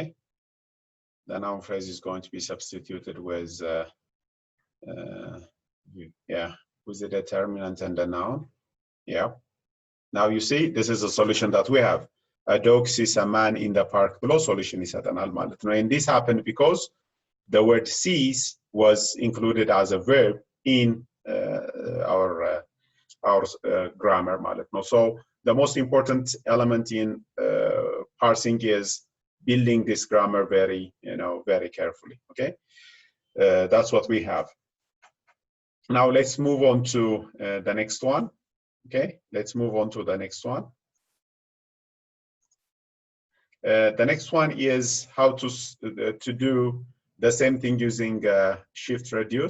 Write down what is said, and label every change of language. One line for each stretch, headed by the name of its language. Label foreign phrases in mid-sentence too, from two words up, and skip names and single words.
English: The noun phrase is going to be substituted with, with the determinant and the noun, yeah. Now you see, this is a solution that we have. A dog sees a man in the park below, solution is
Amharic: ይሰጠናል ማለት ነው.
English: And this happened because the word sees was included as a verb in our grammar
Amharic: ማለት ነው.
English: So the most important element in parsing is building this grammar very carefully. Okay, that's what we have. Now let's move on to the next one. Okay, let's move on to the next one. The next one is how to do the same thing using shift reduce.